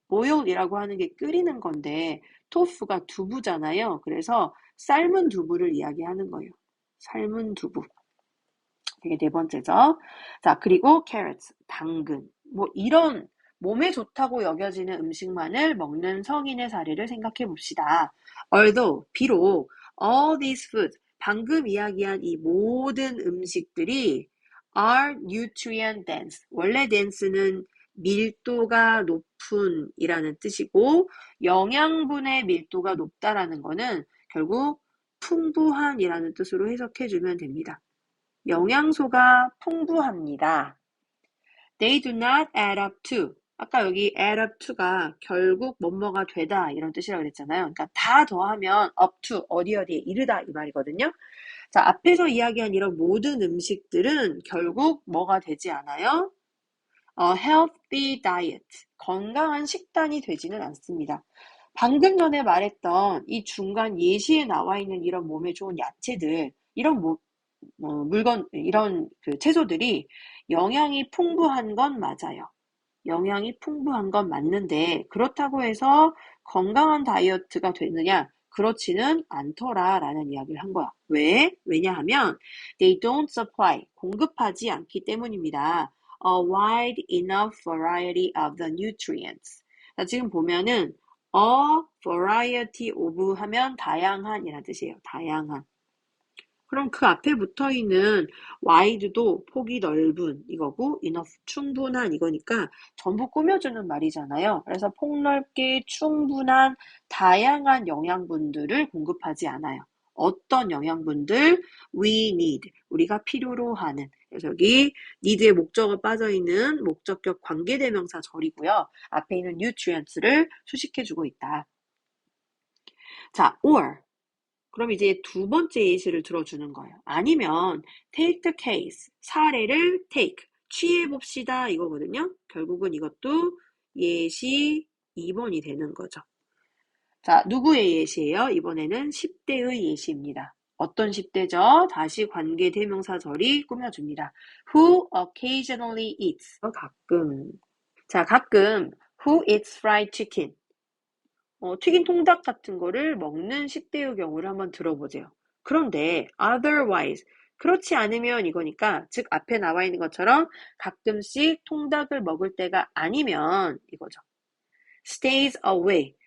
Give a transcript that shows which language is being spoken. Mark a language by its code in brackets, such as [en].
[ko] boil이라고 하는 게 끓이는 건데 토프가 두부잖아요. 그래서 삶은 두부를 이야기하는 거예요. 삶은 두부. 이게 네 번째죠. 자, 그리고 carrots, 당근. 뭐 이런 몸에 좋다고 여겨지는 음식만을 먹는 성인의 사례를 생각해 봅시다. [en] Although, [ko] 비록 [en] all these foods, [ko] 방금 이야기한 이 모든 음식들이 [en] are nutrient dense. [ko] 원래 dense는 밀도가 높은 이라는 뜻이고 영양분의 밀도가 높다라는 거는 결국 풍부한 이라는 뜻으로 해석해 주면 됩니다. 영양소가 풍부합니다. [en] They do not add up to. [ko] 아까 여기 [en] add up to [ko] 가 결국 뭐뭐가 되다 이런 뜻이라고 그랬잖아요. 그러니까 다 더하면 [en] up to [ko] 어디에 이르다 이 말이거든요. 자, 앞에서 이야기한 이런 모든 음식들은 결국 뭐가 되지 않아요? [en] healthy diet. [ko] 건강한 식단이 되지는 않습니다. 방금 전에 말했던 이 중간 예시에 나와 있는 이런 몸에 좋은 야채들, 이런 물건, 이런 그 채소들이 영양이 풍부한 건 맞아요. 영양이 풍부한 건 맞는데 그렇다고 해서 건강한 다이어트가 되느냐? 그렇지는 않더라라는 이야기를 한 거야. 왜? 왜냐하면 [en] they don't supply, [ko] 공급하지 않기 때문입니다. [en] A wide enough variety of the nutrients. [ko] 자, 지금 보면은 a variety of 하면 다양한 이라는 뜻이에요. 다양한. 그럼 그 앞에 붙어 있는 wide도 폭이 넓은 이거고 enough 충분한 이거니까 전부 꾸며주는 말이잖아요. 그래서 폭넓게 충분한 다양한 영양분들을 공급하지 않아요. 어떤 영양분들? [en] We need. [ko] 우리가 필요로 하는. 그래서 여기 need의 목적어 빠져 있는 목적격 관계대명사 절이고요. 앞에 있는 nutrients를 수식해주고 있다. 자, or. 그럼 이제 두 번째 예시를 들어주는 거예요. 아니면 [en] take the case, [ko] 사례를 take, 취해봅시다 이거거든요. 결국은 이것도 예시 2번이 되는 거죠. 자, 누구의 예시예요? 이번에는 10대의 예시입니다. 어떤 10대죠? 다시 관계대명사 절이 꾸며줍니다. [en] Who occasionally eats. [ko] 가끔. 자, 가끔 [en] who eats fried chicken. [ko] 튀긴 통닭 같은 거를 먹는 10대의 경우를 한번 들어보세요. 그런데 otherwise, 그렇지 않으면 이거니까 즉 앞에 나와 있는 것처럼 가끔씩 통닭을 먹을 때가 아니면 이거죠. [en] stays away.